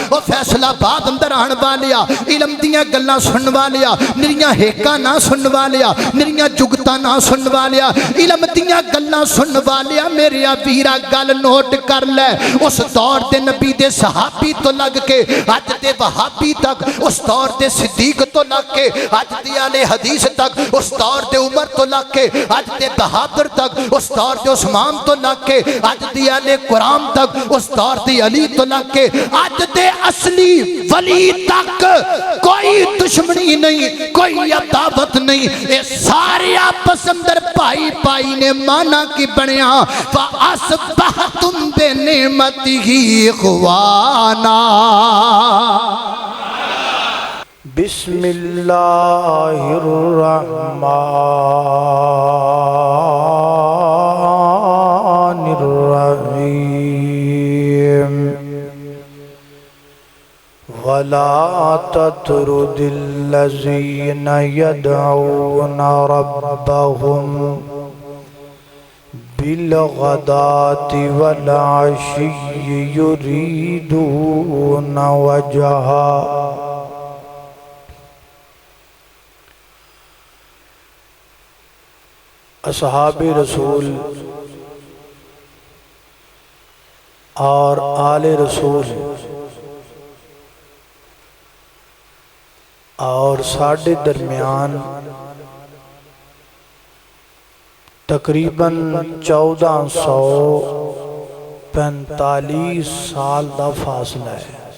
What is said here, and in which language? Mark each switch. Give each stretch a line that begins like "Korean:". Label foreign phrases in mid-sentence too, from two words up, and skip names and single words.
Punjabi: وہ فیصلہ باد اندر آن والیا علم دیاں گلاں سن والیا نریاں ہیکاں نہ سن والیا نریاں جگتاں نہ سن والیا علم دیاں گلاں سن والیا میرے ویرا گل نوٹ کر لے اس دور دے نبی دے صحابی تو لگ کے اج دے وہابی تک اس دور دے صدیق تو لگ کے اج دے اہل حدیث تک اس دور دے عمر تو لگ کے اج دے بہادر تک اس دور دے عثمان تو لگ کے اج دے اہل قرآن تک اس دور دے علی تو لگ کے اج دے اصلی ولی تک کوئی دشمنی نہیں کوئی عداوت نہیں اے سارے آپس اندر پائی پائی نے مانا کی بنیا
Arabic: فَأَصْبَحْتُمْ بِنِعْمَتِهِ إِخْوَانًا بسم اللہ الرحمن الرحیم وَلَا تَطْرُدِ الَّذِينَ يَدْعُونَ رَبَّهُمْ بِالْغَدَاةِ وَالْعَشِيِّ يُرِيدُونَ وَجْهَهُ
Urdu: اصحاب رسول اور آل رسول
Punjabi: اور ساڑھے درمیان تقریباً 1445 سال دا فاصلہ ہے